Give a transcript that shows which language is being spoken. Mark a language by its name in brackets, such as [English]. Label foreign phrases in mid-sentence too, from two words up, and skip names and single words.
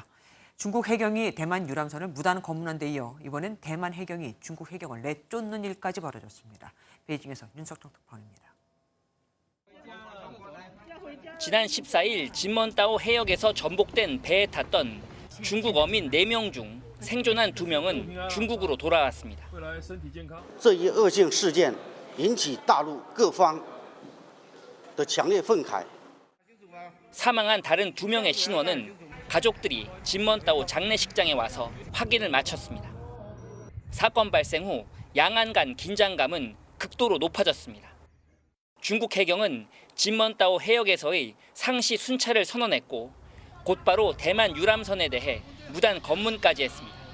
[Korean] 중국 해경이 대만 유람선을 무단 검문한 데 이어 이번엔 대만 해경이 중국 해경을 내쫓는 일까지 벌어졌습니다. 베이징에서 윤석정 특파원입니다. 지난 14일 진먼다오 해역에서 전복된 배에 탔던 중국 어민 4명 중 생존한 2명은 중국으로 돌아왔습니다. [Chinese] 这一恶性事件引起大陆各方的强烈愤慨。 [Korean] 사망한 다른 2명의 신원은 가족들이 진먼다오 장례식장에 와서 확인을 마쳤습니다. 사건 발생 후 양안 간 긴장감은 극도로 높아졌습니다. 중국 해경은 진먼다오 해역에서의 상시 순찰을 선언했고 곧바로 대만 유람선에 대해 무단 검문까지 했습니다.